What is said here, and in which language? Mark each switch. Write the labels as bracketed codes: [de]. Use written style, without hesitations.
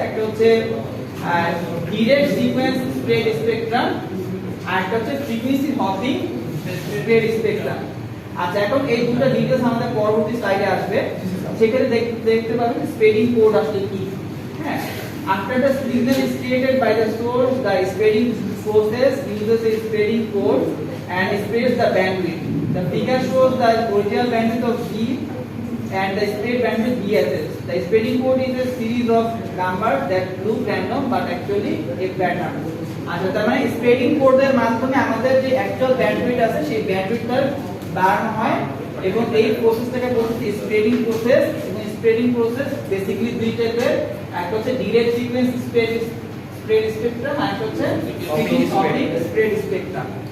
[bn] একটা হচ্ছে direct sequence spread spectrum, আর একটা হচ্ছে ফ্রিকোয়েন্সি হপিং স্প্রেড স্পেকট্রাম। আচ্ছা, এখন এই দুটো ডিটেইলস আমাদের পরবর্তী স্লাইডে আসবে, সেখানে দেখতে পাবেন স্প্রেডিং কোড আসলে কি, হ্যাঁ। [en] After the signal is created by the source, the spreading process uses a spreading code and spreads the bandwidth. The figure shows the original bandwidth of B and the spread bandwidth BSS. The spreading code is a series of numbers that look random but actually a pattern. [bn] আচ্ছা, তার মানে spreading কোডের মাধ্যমে আমাদের যে actual bandwidth আছে সেই ব্যান্ডউইথটা বাড়ানো হয়, এবং এই প্রসেসটাকে বলতে স্প্রেডিং প্রসেস। এবং স্প্রেডিং প্রসেস বেসিক্যালি দুই টাইপের, একটা হচ্ছে ডিরেক্ট সিকোয়েন্স স্প্রেড স্পেকট্রাম, আর একটা হচ্ছে স্প্রেড স্পেকট্রাম।